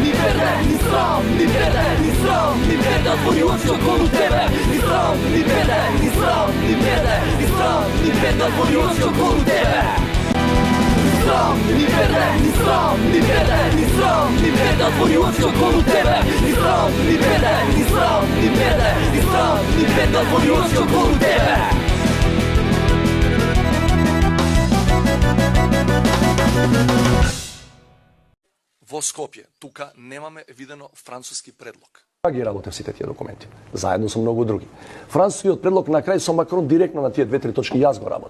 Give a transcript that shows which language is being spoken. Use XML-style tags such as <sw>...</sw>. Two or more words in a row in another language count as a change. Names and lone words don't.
<sr>berde, ni sram, ni berde, ni sram, ni berde, otvori oči okolo tebe, ni sram, ni berde, ni sram, ni berde, ni sram, ni berde, otvori oči okolo tebe. Sram, ni berde, ni sram, ni berde, ni sram, ni berde, otvori oči okolo tebe, ni sram, ni berde, ni sram, ni berde, ni sram, ni berde, otvori oči okolo tebe.</sr> <mk>Во Скопје, тука немаме видено француски предлог. Ги работев сите тие документи, заедно со многу други. Францускиот предлог на крај со Макрон директно на тие 2-3 точки јас го работев.</mk>